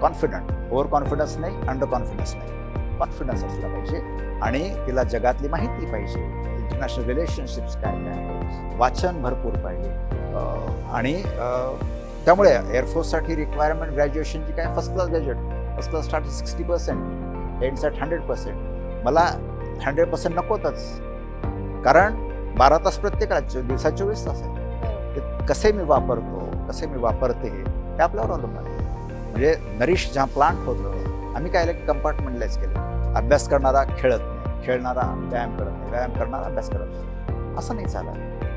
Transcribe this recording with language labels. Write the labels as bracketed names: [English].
[Marathi] Confident, over confidence नाही, under confidence नाही, confidence असला पाहिजे. आणि तिला जगातली माहिती पाहिजे, इंटरनॅशनल रिलेशनशिप्स काय काय, वाचन भरपूर पाहिजे. आणि त्यामुळे एअरफोर्ससाठी रिक्वायरमेंट ग्रॅज्युएशनची काय, first class graduate. [English] First class start 60%, ends at 100%. [Marathi] मला 100% नकोतच, कारण 12 तास प्रत्येकाला, दिवसात 24 तास आहे. ते कसे मी वापरतो, कसे मी वापरते हे आपल्यावर अवलंबून आहे. म्हणजे नरिश जेव्हा प्लांट होतं, आम्ही काय केलं, कंपार्टमेंटलाइज केलं. अभ्यास करणारा खेळत नाही, खेळणारा व्यायाम करत नाही, व्यायाम करणारा अभ्यास करत नाही. असं नाही चालत.